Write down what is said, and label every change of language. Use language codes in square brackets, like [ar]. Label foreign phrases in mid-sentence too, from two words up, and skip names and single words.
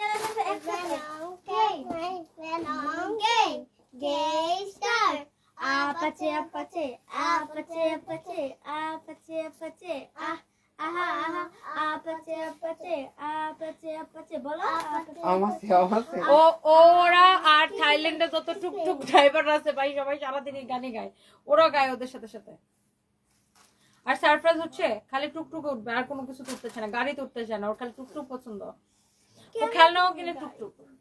[en] Gay star. Apache, apache, apache, apache, apache, apache, ah, aha, aha, apache, apache, apache, apache, bolo, apache. আমাছে [bn] ওরা আর থাইল্যান্ডে যত টুকটুক ড্রাইভার আছে ভাই সবাই সারাদিন এই গানই গায়, ওরা গায় ওদের সাথে সাথে। আর সারপ্রাইজ হচ্ছে খালি টুকটুক উঠবে, আর কোনো কিছু উঠতেছে না, গাড়িতে উঠতেছে না, ওর খালি টুকটুক পছন্দ, ও খেলনাও কিনে টুকটুক।